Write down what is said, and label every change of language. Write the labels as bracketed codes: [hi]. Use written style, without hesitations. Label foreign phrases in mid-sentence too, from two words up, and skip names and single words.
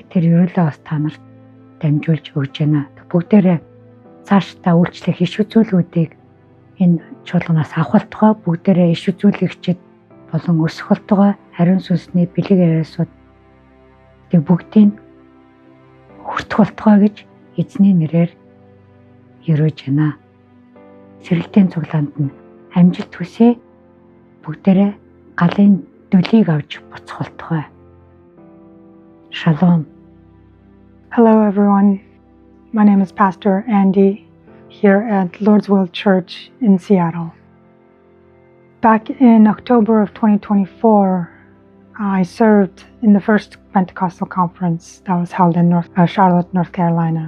[mn] Тэр ерөөлөө бас та нарт дамжуулж өгж байна. Бүгдээрээ цаашдаа үйлчлэх иш үзүүлгүүдийг энэ чуулганаас авах болтугай, бүгдээрээ иш үзүүлэгчид болон өсөх болтугай, ариун сүнсний бэлэг авьяасууд бүгдийг хүртэх болтугай гэж эзний нэрээр ерөөж байна. Сэргэлтийн цуглаанд нь амжилт хүсье. Бүгдээрээ галын дөлийг авч буцах болтугай. Shalom. [en] Hello everyone. My name is Pastor Andy here at Lord's Will Church in Seattle. Back in October of 2024, I served in the first Pentecostal conference that was held in Charlotte, North Carolina.